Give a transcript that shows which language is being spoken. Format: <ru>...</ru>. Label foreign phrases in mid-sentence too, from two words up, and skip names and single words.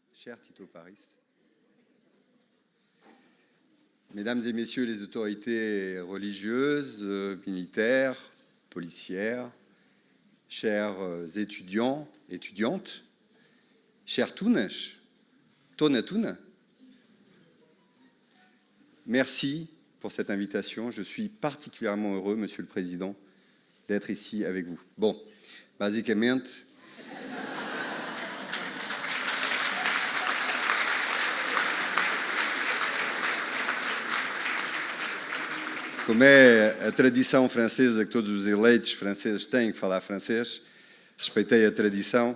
<fr>Mesdames et Messieurs les autorités religieuses, militaires, policières, chers étudiants, étudiantes, chers Tounesh, Tona. Merci pour cette invitation. Je suis particulièrement heureux, Monsieur le Président, d'être ici avec vous.</fr> <pt>Bom, basicamente, como é a tradição francesa que todos os eleitos franceses têm que falar francês, respeitei a tradição.</pt>